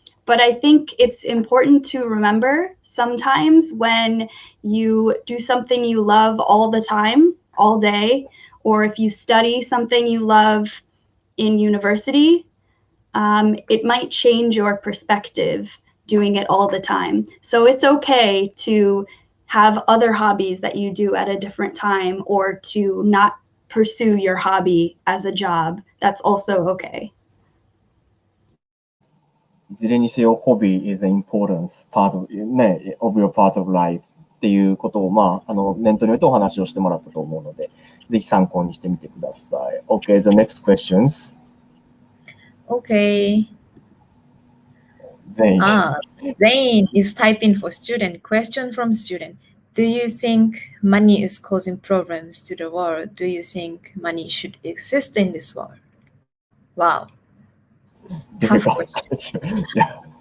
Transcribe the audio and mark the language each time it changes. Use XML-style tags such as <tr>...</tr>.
<en>But I think it's important to remember sometimes when you do something you love all the time, all day, or if you study something you love in university, it might change your perspective doing it all the time. So it's okay to have other hobbies that you do at a different time or to not pursue your hobby as a job. That's also okay.</en> <ja>いずれにせよ、</ja> <en>hobby is an important part of, of your part of life</en> <ja>っていうことを、念頭に置いてお話をしてもらったと思うので、ぜひ参考にしてみてください。</ja> <en>Okay, the next questions. Okay. Zain. Zane is typing for student. Question from student. Do you think money is causing problems to the world? Do you think money should exist in this world? Wow. Difficult question. Yeah.</en>